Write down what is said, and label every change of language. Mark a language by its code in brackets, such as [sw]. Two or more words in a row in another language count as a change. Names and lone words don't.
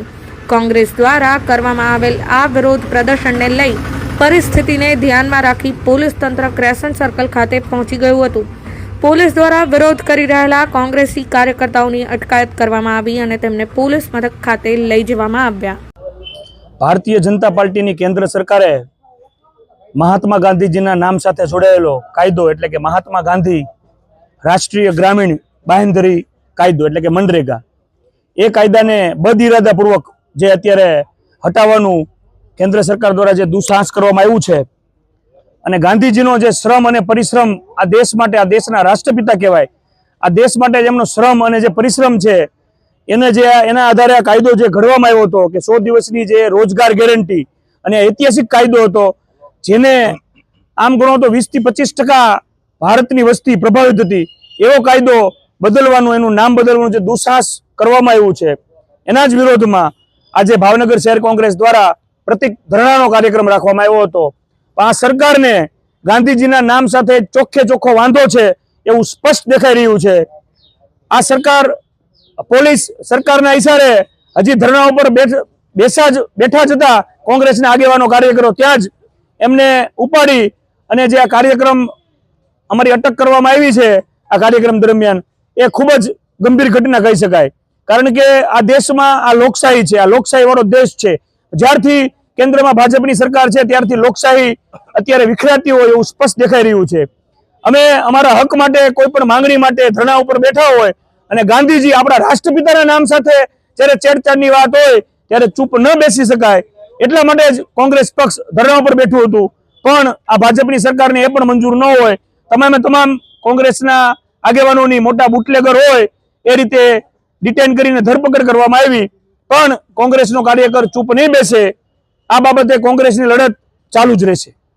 [gu] કોંગ્રેસ દ્વારા કરવામાં આવેલ આ વિરોધ પ્રદર્શનને લઈ પરિસ્થિતિને ધ્યાનમાં રાખી પોલીસ તંત્ર ક્રેસન્ટ સર્કલ ખાતે પહોંચી ગયું હતું। પોલીસ દ્વારા વિરોધ કરી રહેલા કોંગ્રેસી કાર્યકર્તાઓની અટકાયત કરવામાં આવી અને તેમને પોલીસ મથક ખાતે લઈ જવામાં આવ્યા। ભારતીય જનતા પાર્ટીની કેન્દ્ર સરકારે મહાત્મા ગાંધીજીના નામ સાથે જોડાયેલો કાયદો એટલે કે મહાત્મા ગાંધી રાષ્ટ્રીય ગ્રામીણ બાંહેધરી કાયદો એટલે કે મનરેગા એ કાયદાને બદઇરાદાપૂર્વક જે અત્યારે હટાવવાનું કેન્દ્ર સરકાર દ્વારા જે દુસ્સાહસ કરવામાં આવ્યું છે અને ગાંધીજીનો જે શ્રમ અને પરિશ્રમ આ દેશ માટે આ દેશના રાષ્ટ્રપિતા કહેવાય આ દેશ માટે જેમનો શ્રમ અને જે પરિશ્રમ છે એને જે એના આધારે આ કાયદો જે ઘડવામાં આવ્યો હતો કે 100 દિવસની જે રોજગાર ગેરંટી અને ઐતિહાસિક કાયદો હતો જેને આમ ગણો તો 20 થી 25% ભારતની વસ્તી પ્રભાવિત થી એવો કાયદો બદલવાનું એનું નામ બદલવાનું જે દુસ્સાહસ કરવામાં આવ્યું છે એના જ વિરોધમાં આજે ભાવનગર શહેર કોંગ્રેસ દ્વારા પ્રતીક ધરણાનો કાર્યક્રમ રાખવામાં આવ્યો હતો। આ સરકારને ગાંધીજીના નામ સાથે ચોખે ચોખો વાંધો છે એવું સ્પષ્ટ દેખાઈ રહ્યું છે। આ સરકાર પોલીસ સરકારના ઇશારે હજી धरણા ઉપર બેઠા જતા કોંગ્રેસના આગેવાનો કાર્યકરો ત્યાં જ એમને ઉપાડી અને જે આ કાર્યક્રમ અમારી અટક કરવામાં આવી છે આ કાર્યક્રમ દરમિયાન એ ખૂબ જ ગંભીર ઘટના કહી શકાય। કારણ કે આ દેશમાં આ લોકશાહી છે, આ લોકશાહી વાળો દેશ છે। જ્યારથી કેન્દ્રમાં ભાજપની સરકાર છે ત્યારથી લોકશાહી અત્યારે વિખરાતી હોય એવું સ્પષ્ટ દેખાઈ રહ્યું છે। અમે અમારા હક માટે કોઈપણ માંગણી માટે धरણા ઉપર બેઠા હોય અને ગાંધીજી આપણા રાષ્ટ્રપિતાના નામ સાથે જ્યારે છેડછાડની વાત હોય ત્યારે ચૂપ ન બેસી શકાય એટલા માટે જ કોંગ્રેસ પક્ષ ધરણા ઉપર બેઠું હતું। પણ આ ભાજપની સરકારને એ પણ મંજૂર ન હોય। તમામે તમામ કોંગ્રેસના આગેવાનોની મોટા બુટલેગર હોય એ રીતે ડિટેન કરીને ધરપકડ કરવામાં આવી। પણ કોંગ્રેસનો કાર્યકર ચૂપ નહીં બેસે। આ બાબતે કોંગ્રેસની લડત ચાલુ જ રહેશે।